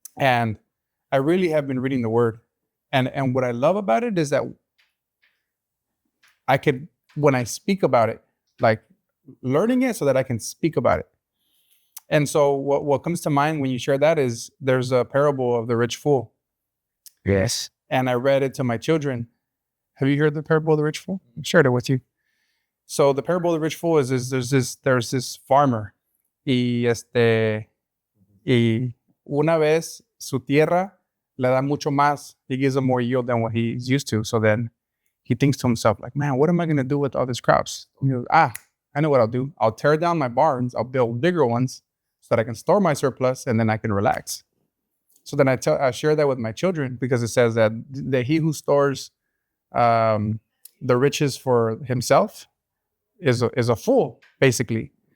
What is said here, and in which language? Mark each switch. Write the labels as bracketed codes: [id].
[en] And I really have been reading the word. And what I love about it is that I could, when I speak about it, like learning it so that I can speak about it. And so what comes to mind when you share that is there's a parable of the rich fool. Yes. And I read it to my children. Have you heard the parable of the rich fool? I shared it with you. So the parable of the rich fool is there's this farmer. [es] Y una vez su tierra le da mucho más. [en] He gives them more yield than what he's used to. So then he thinks to himself, like, man, what am I going to do with all these crops? And he goes, I know what I'll do. I'll tear down my barns. I'll build bigger ones so that I can store my surplus and then I can relax. So then I share that with my children because it says that he who stores the riches for himself is a fool, basically.